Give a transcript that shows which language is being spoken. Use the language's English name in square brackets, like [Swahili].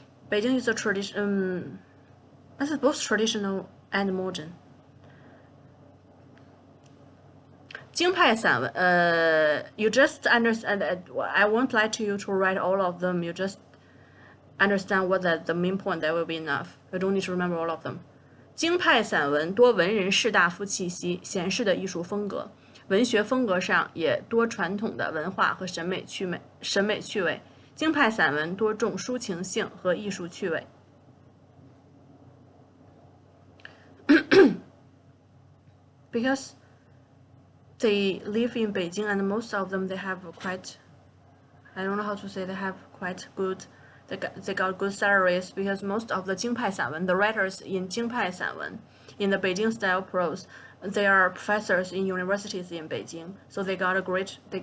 [English] Beijing is a tradition, I think both traditional and modern. 京派散文, you just understand. I won't lie to you to write all of them. You just understand what the main point. That will be enough. You don't need to remember all of them. [Chinese] 京派散文多文人士大夫气息，显示的艺术风格，文学风格上也多传统的文化和审美趣味。京派散文多重抒情性和艺术趣味。 [English] Because they live in Beijing, and most of them they have quite, I don't know how to say, they have quite good they got good salaries because most of the 京派散文, the writers in 京派散文, in the Beijing style prose, they are professors in universities in Beijing, so they got great